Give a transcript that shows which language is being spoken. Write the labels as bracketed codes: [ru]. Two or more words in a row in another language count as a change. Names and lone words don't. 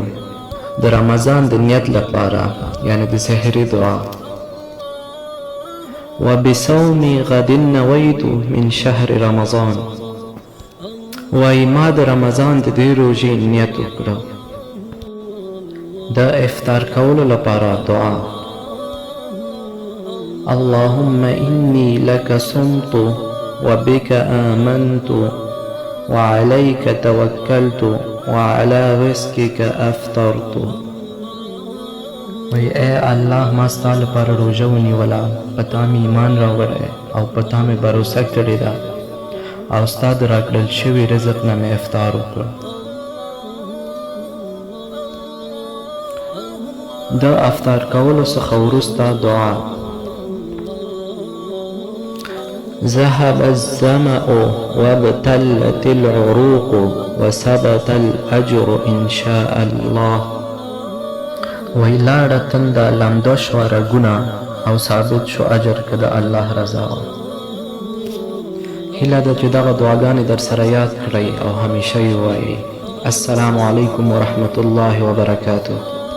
[ps] د رمضان د نیت لپاره یعنی د سحري دعا. [ar] وبصوم غد نویت من شهر رمضان. [ps] وایي ما د رمضان د دې روژې نیت وکړه. د افطار کولو لپاره دعا. [ar] اللهم إني لك صمت وبك آمنت وعليك توكلت وعلى رزقك أفطرت. [ps] وی اے الله ما ستا لپاره روژه ونیوله، په تا مې ایمان راوړی او په تا مې بروسه کړې ده او ستا د راکړل شوي رزق نه مې افطار وکړ. د افطار کولو څخه وروسته دعا. [ar] ذهب الظمأ وابتلت العروق وثبت الأجر إن شاء الله. [ps] وی لاړه تنده لمده شوه رګونه او ثابت شو اجر که د الله رضا وه. هیله ده چې دغه دعاګانې در سره یاد کړئ او همیشه یې ووایئ. [ar] السلام علیکم ورحمت الله وبرکاته.